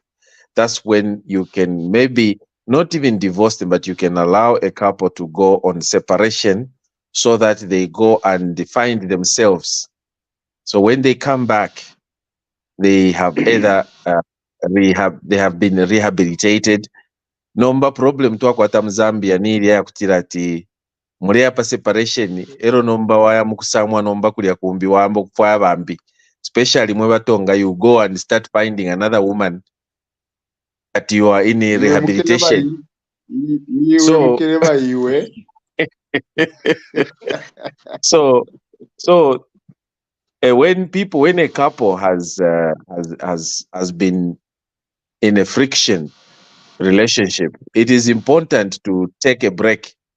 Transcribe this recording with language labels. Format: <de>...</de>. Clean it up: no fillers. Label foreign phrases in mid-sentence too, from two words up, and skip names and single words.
<en>That's when you can maybe not even divorce them, but you can allow a couple to go on separation so that they go and find themselves. So when they come back, they have either they have been rehabilitated.</en> <bem>Nomba problem twakwata mu Zambia nili yakutira ati muri apa separation ero nomba waya mukusamwa nomba kulya kumbi wambo kufaya bambi, especially mwe batonga,</bem> <en>you go and start finding another woman that you are in a rehabilitation. So when a couple has been in a friction relationship, it is important to take a break.</en>